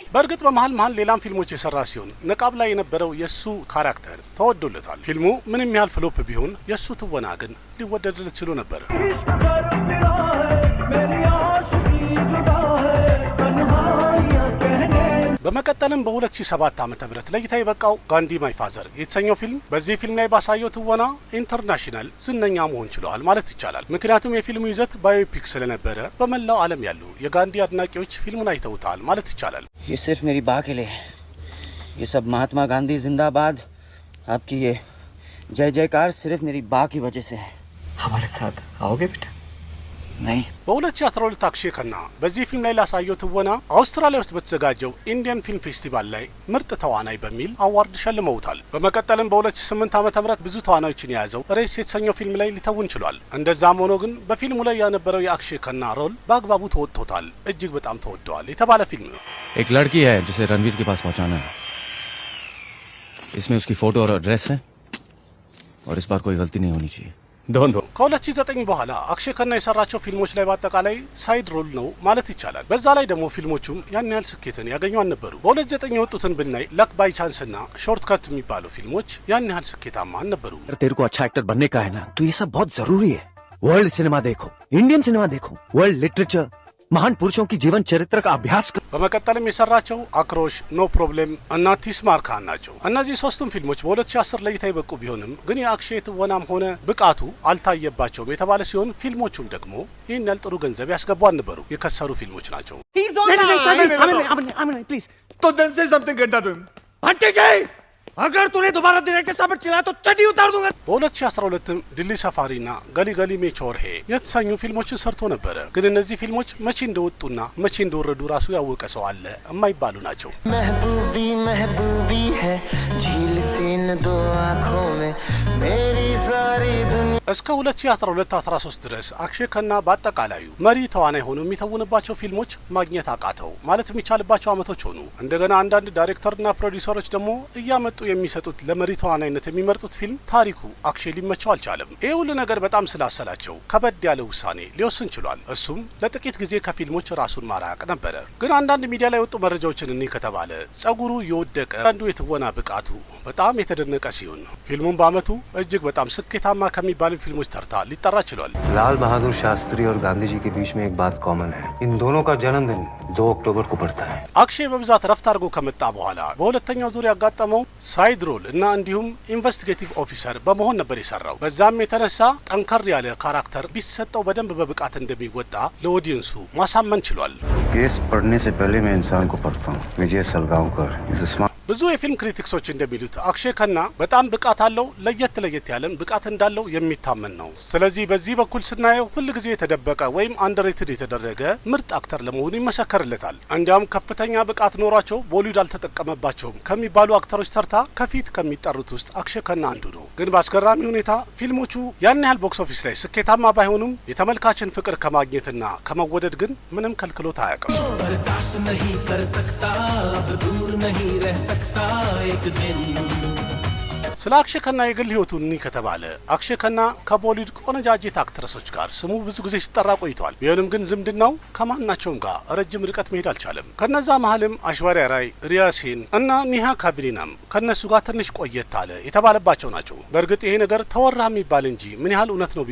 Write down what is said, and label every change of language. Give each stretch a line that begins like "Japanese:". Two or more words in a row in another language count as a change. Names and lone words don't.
Amharic: በእርግጥ በመሃል መሃል ሌላም ፊልሞች የሰራ ሲሆን ነቃብ ላይ የነበረው የሱ ካራክተር ተወዶለታል። ፊልሙ ምንም ያህል ፍሎፕ ቢሆን የሱ ትወና ግን ሊወደድለት ችሎ ነበር። በመቀጠልም በ2007 ዓመተ ምህረት ለእይታ የበቃው ጋንዲ ማይ ፋዘር የተሰኘው ፊልም በዚህ ፊልም ላይ ባሳየው ትወና ኢንተርናሽናል ዝነኛ መሆን ችሏል ማለት ይቻላል። ምክንያቱም የፊልሙ ይዘት ባዮፒክ ስለነበረ በመላው ዓለም ያሉ የጋንዲ አድናቂዎች ፊልሙን አይተውታል ማለት ይቻላል።
Hindi: ये सिर्फ मेरी बा के लिए, ये सब महात्मा गांधी जिंदाबाद, आपकी ये जय जयकार सिर्फ मेरी बा की वजह से है। हमारे साथ आओगे बेटा? नहीं।
Amharic: በ2012 አክሼ ከና በዚህ ፊልም ላይ ላሳየው ትወና አውስትራሊያ ውስጥ በተዘጋጀው ኢንዲያን ፊልም ፌስቲቫል ላይ ምርጥ ተዋናይ በሚል አዋርድ ሸልመውታል። በመቀጠልም በ2008 ዓመተ ምህረት ብዙ ተዋናዮችን የያዘው ሬስ የተሰኘው ፊልም ላይ ሊተውን ችሏል። እንደዛም ሆኖ ግን በፊልሙ ላይ የነበረው የአክሼ ከና ሮል በአግባቡ ተወጥቶታል። እጅግ በጣም ተወደዋል የተባለ ፊልም ነው።
Hindi: एक लड़की है जिसे रणवीर के पास पहुंचाना है। इसमें उसकी फोटो और एड्रेस है, और इस बार कोई गलती नहीं होनी चाहिए। दोनों
Amharic: ከ2009 በኋላ አክሼ ከና የሰራቸው ፊልሞች ላይ በአጠቃላይ
English: side role
Amharic: ነው ማለት ይቻላል። በዛ ላይ ደግሞ ፊልሞቹም ያን ያህል ስኬትን ያገኙ አልነበሩ። በ2009 የወጡትን ብናይ ለክ ባይ ቻንስ እና ሾርት ከት የሚባሉ ፊልሞች ያን याहल ስኬታማ አልነበሩ።
Hindi: तेरे को अच्छा एक्टर बनने का है ना, तो ये सब बहुत जरूरी है।
English: world cinema
Hindi: देखो,
English: Indian cinema
Hindi: देखो,
English: world literature,
Hindi: महान पुरुषों की जीवन चरित्र का अभ्यास कर।
Amharic: በመቀጠልም የሰራቸው አክሮሽ፣ ኖ ፕሮብሌም እና ቲስማርካን ናቸው። እነዚህ ሶስቱም ፊልሞች በ2010 ለእይታ የበቁ ቢሆንም ግን የአክሼ ትወናም ሆነ ብቃቱ አልታየባቸውም የተባለ ሲሆን ፊልሞቹም ደግሞ ይህን ያህል ጥሩ ገንዘብ ያስገቡ አልነበሩ። የከሰሩ ፊልሞች ናቸው።
Hindi: प्लीज तो
English: then say something get done
Hindi: आंटी जी, अगर तूने दोबारा डायरेक्टर साहब चिल्लाया तो चड्डी उतार दूंगा।
Amharic: በ2012 दिल्ली सफारीና गली गली में चोर है የተሰኙ ፊልሞችን ሰርቶ ነበረ። ግን እነዚህ ፊልሞች መቼ እንደወጡና መቼ እንደወረዱ ራሱ ያወቀ ሰው አለ የማይባሉ ናቸው።
Hindi: महबूबी महबूबी है झील सी इन दो आँखों में मेरी सारी दुनिया
Amharic: እስከ 2012-13 ድረስ አክሼ ከና በአጠቃላዩ መሪ ተዋናይ ሆኖ የሚተውንባቸው ፊልሞች ማግኘት አቃተው ማለት የሚቻልባቸው አመቶች ሆኑ። እንደገና አንዳንድ ዳይሬክተርና ፕሮዲዩሰሮች ደግሞ እያመጡ የሚሰጡት ለመሪ ተዋናይነት የሚመርጡት ፊልም ታሪኩ አክሼ ሊመቸው አልቻለም። ይህ ሁሉ ነገር በጣም ስላሰላቸው ከበድ ያለ ውሳኔ ሊወስን ችሏል። እሱም ለጥቂት ጊዜ ከፊልሞች ራሱን ማራቅ ነበረ። ግን አንዳንድ ሚዲያ ላይ ወጡ መረጃዎችን እኔ ከተባለ ጸጉሩ የወደቀ አንዱ የትወና ብቃቱ በጣም የተደነቀ ሲሆን ፊልሙን በአመቱ እጅግ በጣም ስኬታማ ከሚባሉ ፊልሞች ተርታ ሊጠራ ችሏል።
Hindi: लाल बहादुर शास्त्री और गांधी जी के बीच में एक बात कॉमन है, इन दोनों का जन्मदिन 2 अक्टूबर को पड़ता है।
Amharic: አክሼ በብዛት ረፍት አድርጎ ከመጣ በኋላ በሁለተኛው ዙር ያጋጠመው
English: side role
Amharic: እና እንዲሁም
English: investigative officer
Amharic: በመሆን ነበር የሰራው። በዛም የተነሳ ጠንከር ያለ ካራክተር ቢሰጠው በደንብ በብቃት እንደሚወጣ ለኦዲየንሱ ማሳመን ችሏል።
Hindi: केस पढ़ने से पहले मैं इंसान को पढ़ता हूँ। विजय सलगांवकर
English: is a smart
Amharic: ብዙ የፊልም ክሪቲክሶች እንደሚሉት አክሼ ከና በጣም ብቃት አለው፣ ለየት ያለም ብቃት እንዳለው የሚታመን ነው። ስለዚህ በዚህ በኩል ስናየው ሁልጊዜ የተደበቀ ወይም አንደርሬትድ የተደረገ ምርጥ አክተር ለመሆኑ ይመሰከርለታል። እንዲያውም ከፍተኛ ብቃት ኖሯቸው ቦሊውድ አልተጠቀመባቸውም ከሚባሉ አክተሮች ተርታ ከፊት ከሚጠሩት ውስጥ አክሼ ከና አንዱ ነው። ግን በአስገራሚ ሁኔታ ፊልሞቹ ያን ያህል
English: box office
Amharic: ላይ ስኬታማ ባይሆኑም የተመልካችን ፍቅር ከማግኘትና ከመወደድ ግን ምንም ከልክሎት አያውቅም።
Hindi: बर्दाश्त नहीं कर सकता अब दूर नहीं रह सकता एक दिन
Amharic: ስለ አክሼ ከና የግል ህይወቱ እንይ ከተባለ አክሼ ከና ከቦሊውድ ቆነጃጅት አክትረሶች ጋር ስሙ ብዙ ጊዜ ሲጠራ ቆይቷል። ቢሆንም ግን ዝምድናው ከማናቸውም ጋር ረጅም ርቀት መሄድ አልቻለም። ከነዛ መሀልም አሽዋሪያ ራይ፣ ሪያ ሴን እና ኒሃ ካቢሊናም ከነሱ ጋር ትንሽ ቆየት አለ የተባለባቸው ናቸው። በእርግጥ ይሄ ነገር ተወራ የሚባል እንጂ ምን ያህል እውነት ነው